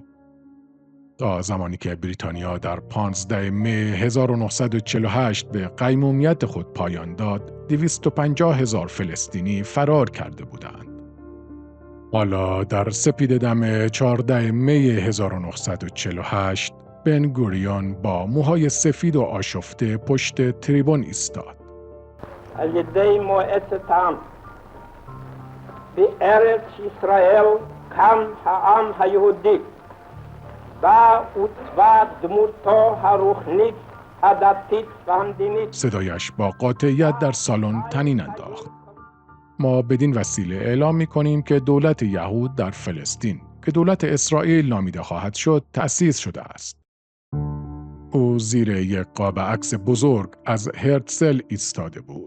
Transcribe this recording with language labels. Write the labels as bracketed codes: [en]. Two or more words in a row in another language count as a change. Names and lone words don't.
[fa] تا زمانی که بریتانیا در 15 می 1948 به قیمومیت خود پایان داد، 250,000 فلسطینی فرار کرده بودند. حالا در سپیده‌دم 14 می 1948 بن-گوریون با موهای سفید و آشفته پشت تریبون ایستاد. [he] על ידי מועצת העם. בארץ ישראל קם העם היהודי. בא עוצבה דמותו הרוחנית, הדתית והמדינית. [fa] صدایش با قاطعیت در سالن طنین انداخت. ما بدین وسیله اعلام می‌کنیم که دولت یهود در فلسطین، که دولت اسرائیل نامیده خواهد شد، تأسیس شده است. او زیر یک قاب عکس بزرگ از هرتزل ایستاده بود.